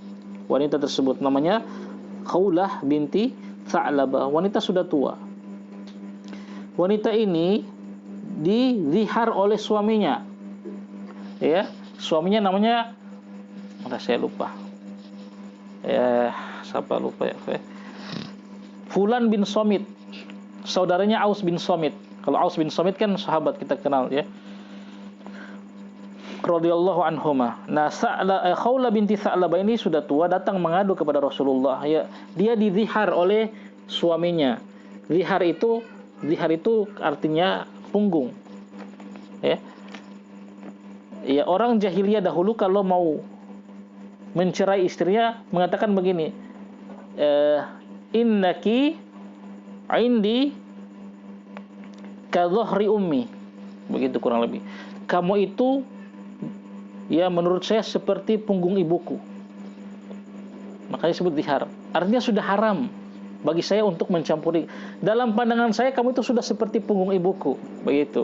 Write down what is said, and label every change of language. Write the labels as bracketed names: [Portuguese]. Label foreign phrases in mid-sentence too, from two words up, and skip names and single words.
[Indonesian] Wanita tersebut namanya Khawlah binti Tha'labah. Wanita sudah tua. Wanita ini dizihar oleh suaminya. Ya, suaminya namanya, saya lupa. Siapa lupa ya? Fulan bin Somit. Saudaranya Aus bin Somit. Kalau Aus bin Somit kan sahabat kita kenal, ya. [Arabic] رضي الله عنهما. [Indonesian] Nah, Khawlah binti Tha'labah ini sudah tua, datang mengadu kepada Rasulullah. Ya, dia dizihar oleh suaminya. Zihar itu artinya punggung. Ya. Ya, orang jahiliyah dahulu kalau mau mencerai istrinya mengatakan begini, [Arabic] إنكِ عندي كظهر أمي. [Indonesian] Begitu kurang lebih. Kamu itu, ya, menurut saya seperti punggung ibuku. Makanya disebut zihar. Artinya sudah haram. bagi saya untuk mencampuri. Dalam pandangan saya kamu itu sudah seperti punggung ibuku. Begitu.